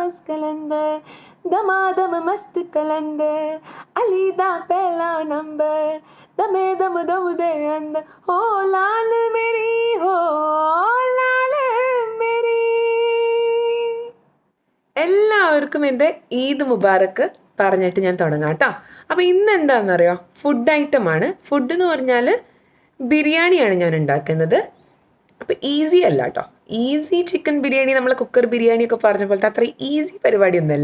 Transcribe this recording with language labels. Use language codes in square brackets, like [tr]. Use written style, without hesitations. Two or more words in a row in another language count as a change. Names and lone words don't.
[pa] ਕਲੰਦਰ ਦਮਾਦਮ ਮਸਤ ਕਲੰਦਰ ਅਲੀ ਦਾ ਪਹਿਲਾ ਨੰਬਰ ਦਮੇ ਦਮ ਦਮ ਦੇ ਅੰਦਰ ਹੋ ਲਾਲ ਮੇਰੀ ਹੋ ਲਾਲ ਮੇਰੀ हो लाल मेरी. [ml] എല്ലാവർക്കും എൻ്റെ [ar] عيد مبارك [ml] പറഞ്ഞിട്ട് ഞാൻ തുടങ്ങാം കേട്ടോ. അപ്പോൾ ഇന്ന് എന്താണെന്നറിയോ, ഫുഡ് ഐറ്റമാണ്. ഫുഡ് എന്ന് പറഞ്ഞാൽ ബിരിയാണിയാണ് ഞാൻ ഉണ്ടാക്കുന്നത്. അപ്പോൾ ഈസി അല്ല കേട്ടോ. ഈസി ചിക്കൻ ബിരിയാണി, നമ്മൾ കുക്കർ ബിരിയാണി ഒക്കെ പറഞ്ഞ പോലത്തെ അത്ര ഈസി പരിപാടിയൊന്നുമല്ല.